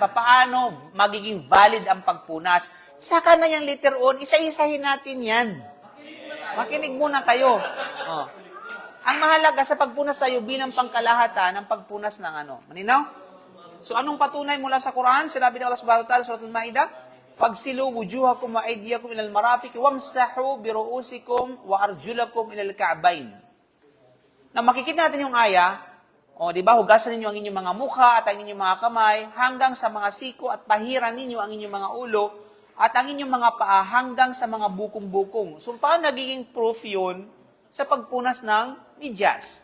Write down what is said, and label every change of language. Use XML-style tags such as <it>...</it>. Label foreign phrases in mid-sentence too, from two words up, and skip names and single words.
<tl>Paano magiging valid ang pagpunas? Saka na yung later on, isa-isahin natin yan. Makinig muna kayo. Ang mahalaga sa pagpunas tayo bilang pangkalahatan ng pagpunas ng ano. Maninaw? So anong patunay mula sa Quran? Sinabi ng Allah</tl> <ar>سبحانه وتعالى sa Suratul Ma'idah, "فاغسلوا وجوهكم وأيديكم إلى المرافق وامسحوا برءوسكم وأرجلكم إلى الكعبين."</ar> <tl>Na makikita natin yung aya, di ba, hugasan ninyo ang inyong mga mukha at ang inyong mga kamay hanggang sa mga siko at pahiran ninyo ang inyong mga ulo at ang inyong mga paa hanggang sa mga bukong-bukong. So, paano nagiging proof yun sa pagpunas ng medyas?</tl>